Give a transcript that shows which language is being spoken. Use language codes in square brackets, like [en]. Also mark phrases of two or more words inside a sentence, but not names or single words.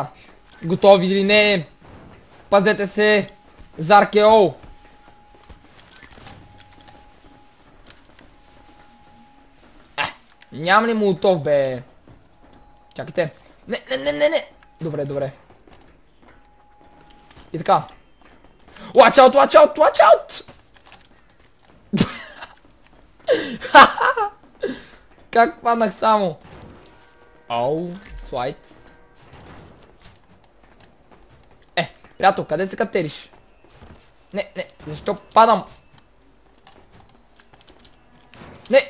[bg] Готови или не? Пазете се за Аркео. Нямам ли молотов, бе? Чакайте. Не. Добре, добре. И така. [en] Watch out, watch out, watch out! [bg] Как паднах само? Ау, слайд. Приятел, къде се катериш? Не, защо падам? Не!